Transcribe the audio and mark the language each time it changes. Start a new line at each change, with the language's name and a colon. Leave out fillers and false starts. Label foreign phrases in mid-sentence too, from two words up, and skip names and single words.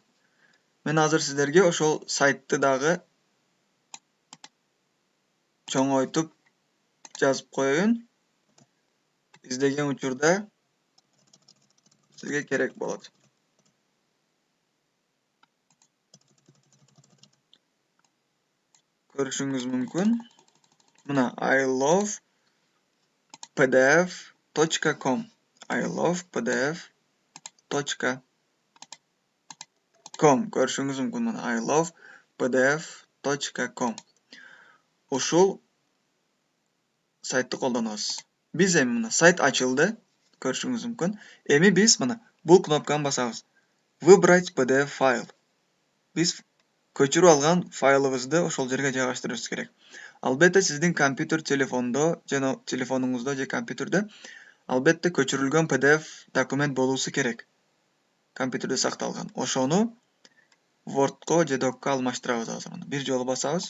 Kyrgyz: Мен азыр сиздерге ошол сайтты дагы чоңойтуп жазып коеюн. Издеген учурда сизге керек болот. Көрүшүңүз мүмкүн. Мына ilovepdf.com. ilovepdf.com. Көрүшүңүз мүмкүн. Мына ilovepdf.com. Ушул сайтты колдонобуз. Биз эми мына сайт ачылды. Көрүшүңүз мүмкүн. Эми биз мына бул кнопканы басабыз.
Russian: Выбрать PDF файл.
Kyrgyz: Биз көчүрүп алган файлыбызды ошол жерге жайгаштырышыбыз керек. Албетте сиздин компьютер, телефонуңузда же компьютерде албетте көчүрүлгөн PDF документ болуусу керек. Компьютерде сакталган. Ошону Word'ко же Doc'ка алмаштырабыз азыр. Бир жолу басабыз.